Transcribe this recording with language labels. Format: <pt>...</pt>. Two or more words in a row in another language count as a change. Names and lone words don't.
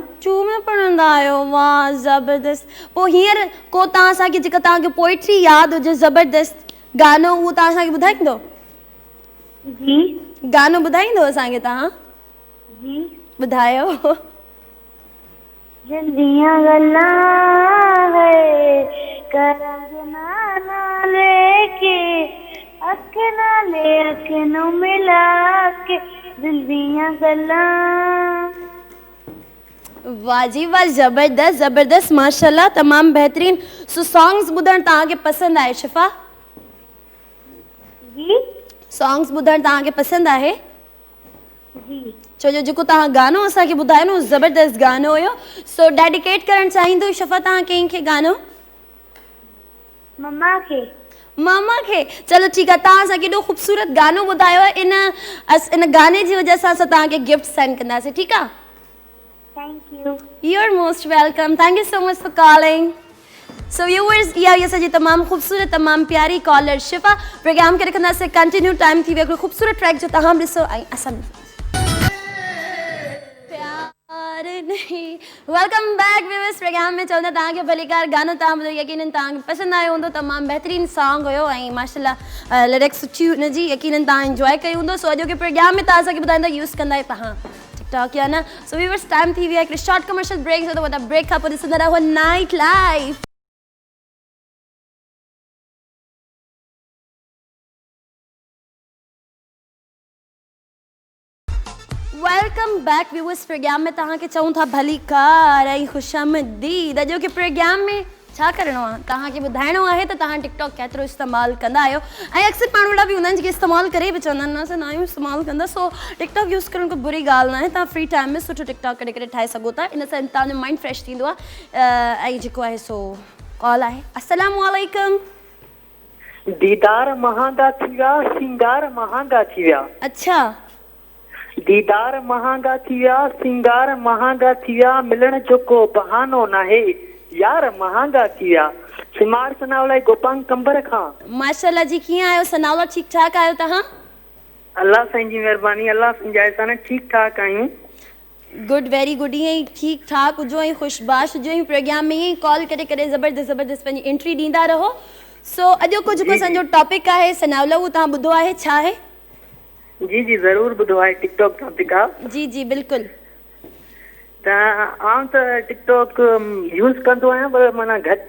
<sd>2 में पढ़ंदा आहियो, वाह ज़बरदस्त। पोइ हींअर को तव्हां असांखे जेका तव्हांखे पोइट्री यादि हुजे ज़बरदस्त गानो, उहो तव्हां असांखे ॿुधाईंदो? जी गानो ॿुधाईंदो असांखे तव्हां? जी ॿुधायो।</sd> <pa>ਜਿੰਦੀਆਂ ਗੱਲਾਂ ਹੈ ਕਰਾਂਗੇ ਨਾ ਲੈਕੇ ਅੱਖ ਨਾਲੇ ਅੱਖ ਨੂੰ ਮਿਲਾ ਕੇ ਦਿਲ ਦੀਆਂ ਗੱਲਾਂ।</pa> <sd>वाह जी वाह, ज़बरदस्त ज़बरदस्त, माशाल्लाह, तमामु बहितरीन।</sd> <en>so songs</en> <sd>ॿुधणु तव्हांखे पसंदि आहे शिफ़ा? जी सॉन्ग्स ॿुधणु तव्हांखे पसंदि आहे? जी छो जो जेको तव्हां गानो असांखे ॿुधायो न, ज़बरदस्त गानो हुयो। सो डेडिकेट करणु चाहींदो शिफ़ा तव्हां कंहिंखे गानो? मम्मा खे। मामा खे? चलो ठीकु आहे, तव्हां असांखे एॾो ख़ूबसूरत गानो ॿुधायो आहे, इन गाने जी वजह सां असां तव्हांखे</sd> <en>gift send</en> <sd>कंदासीं, ठीकु आहे?</sd> <en>Thank you. You are most welcome, thank you so much for calling. so viewers,</en> <sd>इहा हुई असांजी तमामु ख़ूबसूरत तमामु प्यारी कॉलर शिफ़ा। प्रोग्राम खे रखंदासीं कंटिन्यू, टाइम थी वियो हिकिड़ो ख़ूबसूरत ट्रैक जो तव्हां ॾिसो ऐं असां</sd> <en>welcome back viewers.</en> <sd>प्रोग्राम में चवंदा तव्हांखे भलीकार गानो तव्हां ॿुधो, यकीनन तव्हांखे पसंदि आयो हूंदो, तमामु बहितरीनु सॉन्ग हुयो ऐं माशाल्लाह लिरिक्स सुठी हुनजी, यकीनन तव्हां इंजॉय कई हूंदो। सो अॼोके प्रोग्राम में तव्हां असांखे ॿुधाईंदा यूज़ कंदा आहियो तव्हां टिकटॉक या न?</sd> <en>so viewers,</en> <sd>टाइम थी वियो आहे हिकिड़े</sd> <en>short commercial break</en> <sd>जो, त ब्रेक खां पोइ ॾिसंदा रहो नाइट लाइफ।</sd> <en>Welcome back viewers.</en> <sd>प्रोग्राम में तव्हांखे चऊं था भलीकार ऐं ख़ुशामदीद। अॼोके प्रोग्राम में छा करिणो आहे, तव्हांखे ॿुधाइणो आहे त तव्हां टिकटॉक केतिरो इस्तेमालु कंदा आहियो। ऐं अक्सर माण्हू अहिड़ा बि हूंदा आहिनि जेके इस्तेमालु करे बि चवंदा आहिनि असां न आहियूं इस्तेमालु कंदा। सो टिकटॉक यूज़ करणु कोई बुरी ॻाल्हि न आहे, तव्हां</sd> <en>free time</en> <sd>में सुठो टिकटॉक कॾहिं कॾहिं ठाहे सघो था, इन सां तव्हांजो</sd> <en>mind fresh</en> <sd>थींदो आहे। ऐं जेको आहे सो कॉल आहे।</sd> <ar>السلام عليكم.</ar> <sd>दीदार महांगा थी विया, सिंगार महांगा थी विया। अच्छा, दीदार महांगा थी विया, सिंगार महांगा थी विया, मिलण जो को बहानो नाहे, यार महांगा थी विया। सिमार सनावला गोपांग कंबर खां। माशाल्लाह जी, कीअं आहियो सनावला? ठीकु ठाक आहियो तव्हां? अल्लाह साईं जी महिरबानी, अल्लाह साईं जा एहसान, ठीकु ठाक आहियूं।</sd> <en>Good, very good.</en> <sd>ईअं ई ठीकु ठाक हुजो ऐं ख़ुशबाश हुजो ऐं प्रोग्राम में ईअं ई कॉल करे करे ज़बरदस्त ज़बरदस्त पंहिंजी एंट्री ॾींदा रहो। सो अॼोको जेको असांजो टॉपिक आहे सनावला, उहो तव्हां ॿुधो आहे, छा आहे? जी जी ज़रूर ॿुधो आहे, टिकटॉक टॉपिक आहे। जी जी बिल्कुलु। त आउं त टिकटॉक यूज़ कंदो आहियां, पर माना घटि</sd>